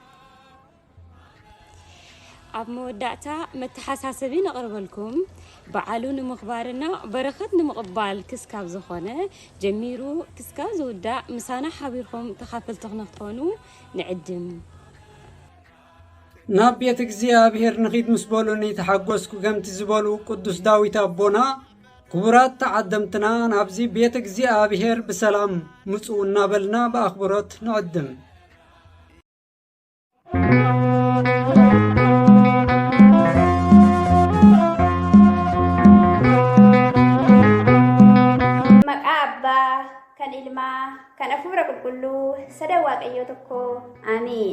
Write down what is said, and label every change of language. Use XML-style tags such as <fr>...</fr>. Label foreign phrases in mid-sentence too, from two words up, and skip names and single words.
<ti>ኣብ መወዳእታ መተሓሳሰቢ ነቕርበልኩም በዓሉ ንምኽባርና በረኸት ንምቕባል ክስካብ ዝኾነ ጀሚሩ ክስካብ ዝውዳእ ምሳና ሓቢርኩም ተኻፈልቲ ንኽትኾኑ ንዕድም። ናብ ቤተ እግዚአብሔር ንኺድ ምስ በሉኒ ተሓጐስኩ ከምቲ ዝበሉ ቅዱስ ዳዊት ኣቦና ክቡራት ተዓደምትና ናብዚ ቤተ እግዚአብሔር ብሰላም ምፁ እናበልና ብኣኽብሮት ንዕድም።</ti> <om>kan ilma kan afura qulqullu sada waaqayyo tokko amiin.</om>